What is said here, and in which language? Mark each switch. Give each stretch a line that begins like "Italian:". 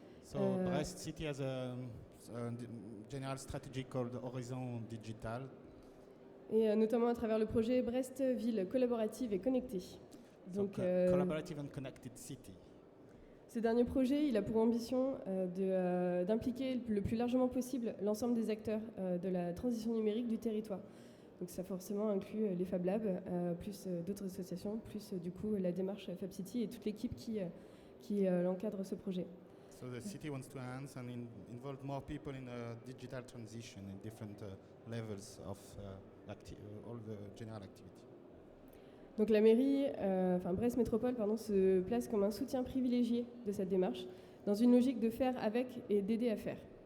English: So Brest City has a general strategy called Horizon Digital.
French: Et notamment à travers le projet Brest Ville collaborative et connectée. Donc,
English: collaborative and connected city.
French: Ce dernier projet, il a pour ambition d'impliquer le plus largement possible l'ensemble des acteurs de la transition numérique du territoire. Donc ça forcément inclut les Fablab, plus d'autres associations, plus du coup la démarche FabCity et toute l'équipe qui encadre ce projet.
English: So the city wants to enhance and involve more people in a digital transition in different levels of all the general activity.
French: Donc la mairie, Brest Métropole, se place comme un soutien privilégié de cette démarche, dans une logique de faire avec et d'aider à faire.